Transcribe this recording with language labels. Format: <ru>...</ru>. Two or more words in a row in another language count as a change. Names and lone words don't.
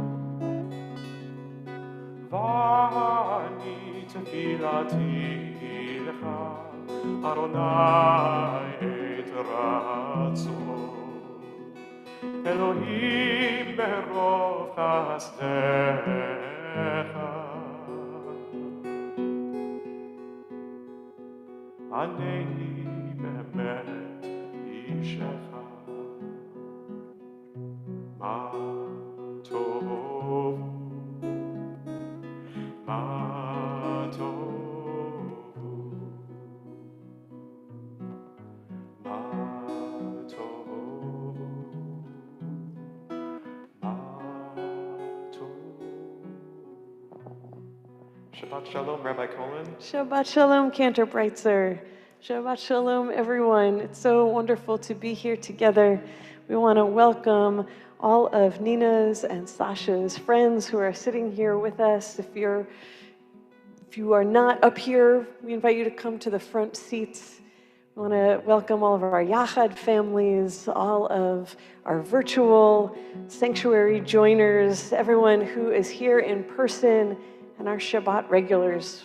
<he>ואני תפילתי לך, אדוני עת רצון. אלוהים ברוב חסדך. ענני באמת ישעך. מה טובו, מה טובו, מה טובו, מה טובו. שבת שלום, Rabbi Colin. שבת שלום, Cantor Breitzer. שבת שלום,</he> <en>everyone. It's so wonderful to be here together. We want to welcome all of Nina's and Sasha's friends who are sitting here with us. If you are not up here, we invite you to come to the front seats. We want to welcome all of our Yachad families, all of our virtual sanctuary joiners, everyone who is here in person, and our Shabbat regulars.</en>